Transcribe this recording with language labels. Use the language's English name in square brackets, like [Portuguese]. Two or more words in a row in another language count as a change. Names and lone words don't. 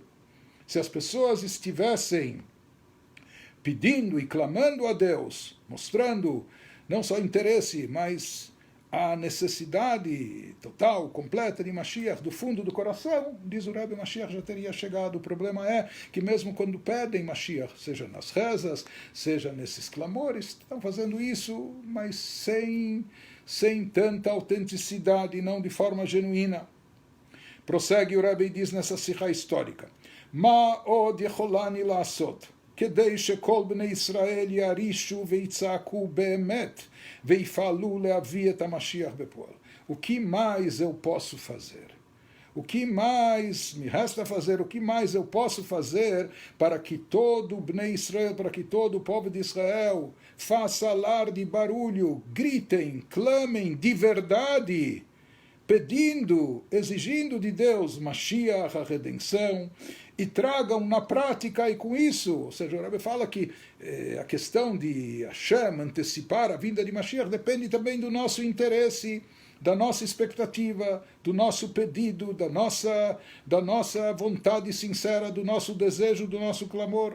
[Portuguese] Se as pessoas estivessem pedindo e clamando a Deus, mostrando não só interesse, mas a necessidade total, completa de Mashiach do fundo do coração, diz o Rebbe, Mashiach já teria chegado. O problema é que mesmo quando pedem Mashiach, seja nas rezas, seja nesses clamores, estão fazendo isso, mas sem tanta autenticidade, não de forma genuína. Prossegue o Rebbe e diz nessa sihá histórica, [Hebrew] מה עוד יכולני לעשות, כדי שכל בני ישראל ירישו ויצעקו באמת ויפעלו להביא את המשיח בפועל. [Portuguese] O que mais eu posso fazer? O que mais me resta fazer? O que mais eu posso fazer para que todo [Hebrew] בני ישראל, [Portuguese] para que todo o povo de Israel faça alarde, barulho, gritem, clamem de verdade, pedindo, exigindo de Deus Mashiach, a redenção, e tragam na prática, e com isso, ou seja, o Rebbe fala que a questão de Hashem antecipar a vinda de Mashiach depende também do nosso interesse, da nossa expectativa, do nosso pedido, da nossa vontade sincera, do nosso desejo, do nosso clamor.